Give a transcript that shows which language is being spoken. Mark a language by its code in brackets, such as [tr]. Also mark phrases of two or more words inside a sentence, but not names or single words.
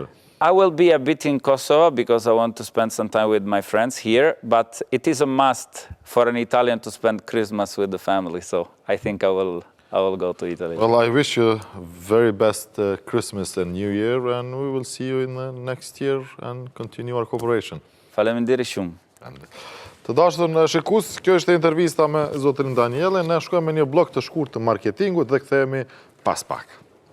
[en] I will be a bit in Kosovo because I want to spend some time with my friends here, but it is a must for an Italian to spend Christmas with the family, so I think I will go to Italy. Well, I wish you very best Christmas and New Year, and we will see you in the next year and continue our cooperation. [sq] Faleminderit shumë. Të dashur shikues, kjo është intervista me zotrin Daniele. Ne shkojmë në një blok të shkurtë të marketingut dhe kthehemi pas pak.